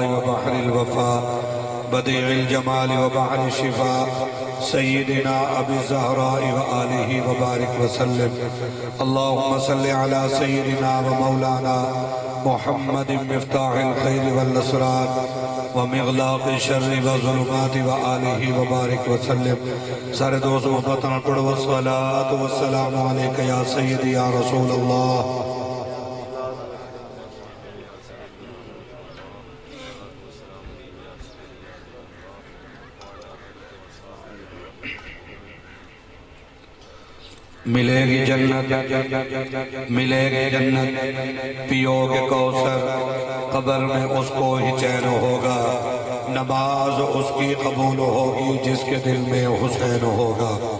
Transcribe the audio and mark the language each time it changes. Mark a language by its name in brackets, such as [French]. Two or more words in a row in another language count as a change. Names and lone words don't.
[Arabic] وبحر الوفاء بديع الجمال وبحر الشفاء سيدنا أبي الزهراء وآله وبارك وسلم اللهم صل على سيدنا ومولانا محمد مفتاح الخير والأسرار ومغلاق الشر والظلمات وآله وبارك وسلم [Urdu] سارے دوست محبتنا پڑھو [Arabic] والصلاة والسلام علیکہ یا سیدی یا رسول اللہ [Urdu] ملے گی جنت ملے گی جنت پیو گے کوثر قبر میں اس کو ہی چین ہوگا نماز اس کی قبول ہوگی جس کے دل میں حسین ہوگا